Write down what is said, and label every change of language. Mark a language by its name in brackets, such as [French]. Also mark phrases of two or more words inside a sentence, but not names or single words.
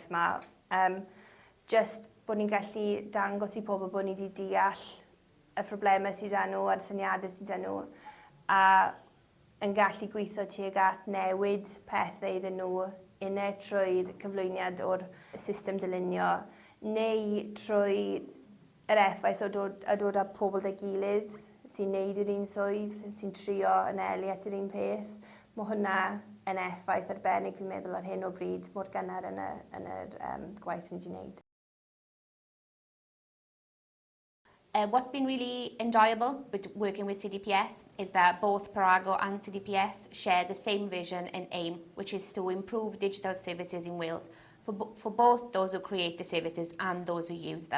[Welsh] yma, just bod ni'n gallu dangos i pobl bod ni wedi deall y problemau sydd â nhw a'r syniadau sydd â nhw, a yn gallu gweithio tuag at newid pethau iddyn nhw, unai trwy'r cyflwyniad o'r system ddylunio, neu trwy yr effaith o dod â pobl â'i gilydd sy'n neud yr un swydd, sy'n trio anelu at yr un peth. Mae hwnna yn effaith arbennig fi'n meddwl ar hyn o bryd mor gynnar yn yr gwaith ni wedi wneud. [English] What's been really enjoyable with working with CDPS is that both Perago and CDPS share the same vision and aim, which is to improve digital services in Wales for both those who create the services and those who use them.